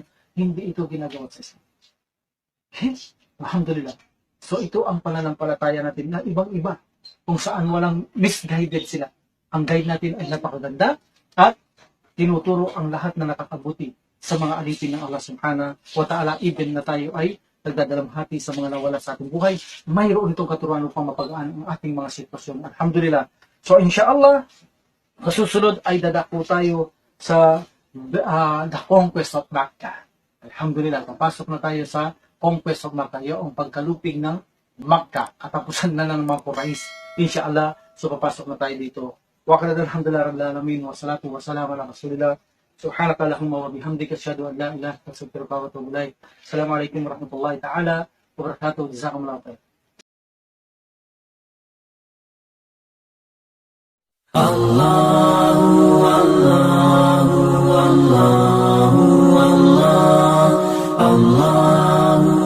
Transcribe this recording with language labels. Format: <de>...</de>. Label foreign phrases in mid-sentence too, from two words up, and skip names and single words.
<tl>Hindi ito ginagawa sa Islam. Okay? Alhamdulillah. So ito ang pananampalataya natin na ibang-iba, kung saan walang misguided sila. Ang guide natin ay napakaganda, at tinuturo ang lahat na nakakabuti sa mga alipin ng Allah</tl> <ar>سبحانه وتعالى,</ar> <tl>even na tayo ay nagdadalamhati sa mga nawala sa ating buhay, mayroon itong katuruan upang mapagaan ang ating mga sitwasyon. Alhamdulillah. So inshallah, kasusunod ay dadako tayo sa</tl> <en>the conquest of Makkah.</en> <tl>Alhamdulillah, papasok na tayo sa</tl> <en>conquest of Makkah,</en> <tl>yung pagkalupig ng Makkah, katapusan na ng mga Quraysh. Inshallah, so papasok na tayo dito.</tl> <ar>وكان الحمد لله رب العالمين والصلاة والسلام على رسول الله. سبحانك اللهم وبحمدك أشهد أن لا إله إلا أنت أستغفرك وأتوب إليك. السلام عليكم ورحمة الله تعالى وبركاته. جزاكم الله خير. الله الله الله الله الله</ar>